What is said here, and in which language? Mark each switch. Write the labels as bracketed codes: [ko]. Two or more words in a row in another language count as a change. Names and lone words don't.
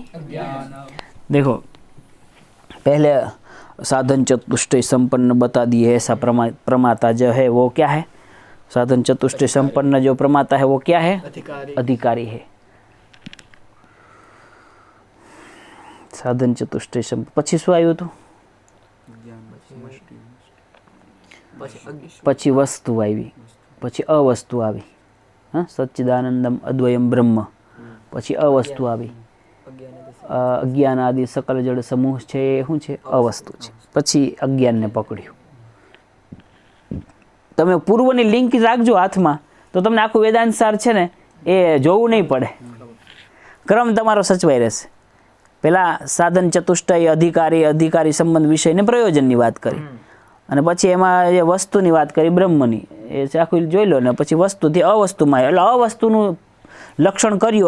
[hi] देखो पहले साधन चतुष्टय संपन्न बता दिए। ऐसा प्रमाता जो है वो क्या है? साधन चतुष्टय संपन्न जो प्रमाता है वो क्या है? अधिकारी है। [gu] સાધન ચતુષ્ટય સંપન્ન પછી શું આવ્યું હતું? પછી વસ્તુ આવી, પછી અવસ્તુ આવી। हाँ, [sa] सच्चिदानंदम अद्वयम ब्रह्म, [gu] પછી અવસ્તુ આવી। અજ્ઞાન આદિ સકલ જડ સમૂહ છે શું છે? અવસ્તુ છે। પછી અજ્ઞાન ને પકડ્યું। તમે પૂર્વની લિંક રાખજો હાથમાં, તો તમને આખું વેદાંત સાર છે ને એ જોવું નહીં પડે, ક્રમ તમારો સચવાઈ રહેશે। પહેલાં સાધન ચતુષ્ટય અધિકારી સંબંધ વિષયને પ્રયોજનની વાત કરી, અને પછી એમાં જે વસ્તુની વાત કરી બ્રહ્મની, એ આખું જોઈ લો ને પછી વસ્તુથી અવસ્તુમાં, એટલે અવસ્તુનું લક્ષણ કર્યું।